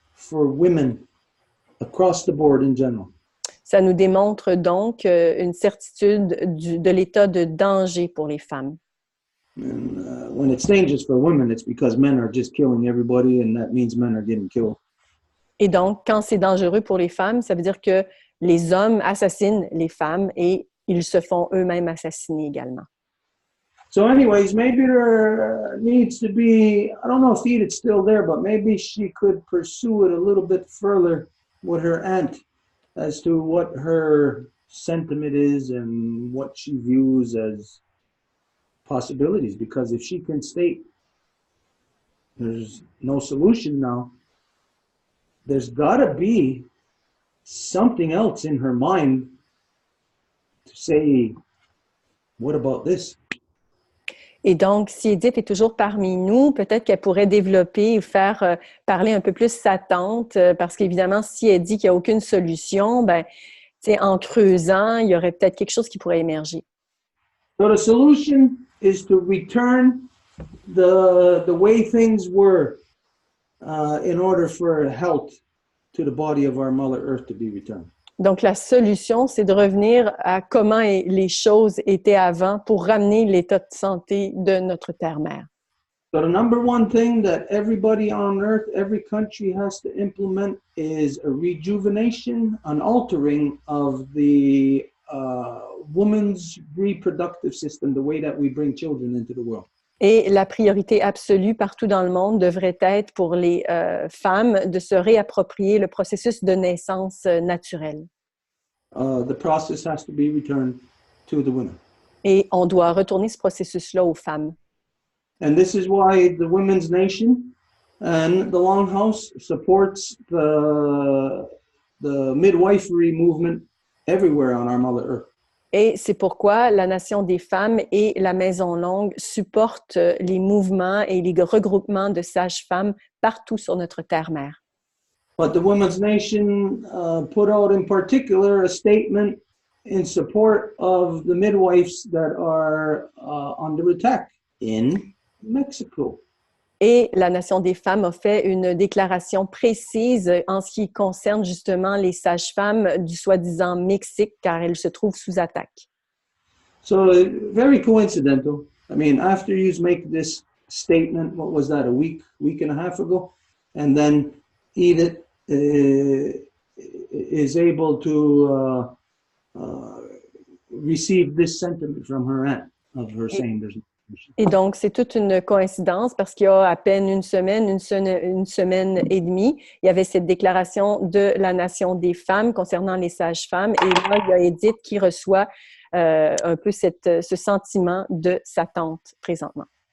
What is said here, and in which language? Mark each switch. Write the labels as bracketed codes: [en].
[en] for women across the board in general. [fr] Ça nous démontre donc une certitude de l'état de danger pour les femmes. [en] And when it's dangerous for women, it's because men are just killing everybody, and that means men are getting killed. [fr] Et donc, quand c'est dangereux pour les femmes, ça veut dire que les hommes assassinent les femmes et ils se font eux-mêmes assassiner également. [en] So anyways, maybe there needs to be, I don't know if Edith's still there, but maybe she could pursue it a little bit further with her aunt as to what her sentiment is and what she views as possibilities. Because if she can state there's no solution now, there's got to be something else in her mind to say, what about this? [fr] Et donc, si Edith est toujours parmi nous, peut-être qu'elle pourrait développer ou faire parler un peu plus sa tante, parce qu'évidemment, si elle dit qu'il n'y a aucune solution, ben, en creusant, il y aurait peut-être quelque chose qui pourrait émerger. [en] So the solution is to return the way things were in order for health to the body of our Mother Earth to be returned. [fr] Donc, la solution, c'est de revenir à comment les choses étaient avant pour ramener l'état de santé de notre terre-mère. [en] So the number one thing that everybody on Earth, every country has to implement is a rejuvenation, an altering of the woman's reproductive system, the way that we bring children into the world. [fr] Et la priorité absolue partout dans le monde devrait être pour les femmes de se réapproprier le processus de naissance naturelle. [en] The process has to be returned to the women. [fr] Et on doit retourner ce processus-là aux femmes. [en] And this is why the Women's Nation and the Longhouse supports the midwifery movement everywhere on our Mother Earth. [fr] Et c'est pourquoi la Nation des femmes et la Maison Longue supportent les mouvements et les regroupements de sages-femmes partout sur notre terre-mère. [en] But the Women's Nation put out in particular a statement in support of the midwives that are under attack in Mexico. [fr] Et la Nation des femmes a fait une déclaration précise en ce qui concerne justement les sages-femmes du soi-disant Mexique, car elles se trouvent sous attaque. [en] So very coincidental. I mean, after you make this statement, what was that, a week and a half ago? And then Edith is able to receive this sentiment from her aunt of her saying there's no solution. [fr] Et donc, c'est toute une coïncidence parce qu'il y a à peine une semaine et demie, il y avait cette déclaration de la Nation des femmes concernant les sages-femmes. Et là, il y a Edith qui reçoit un peu ce sentiment de sa tante présentement.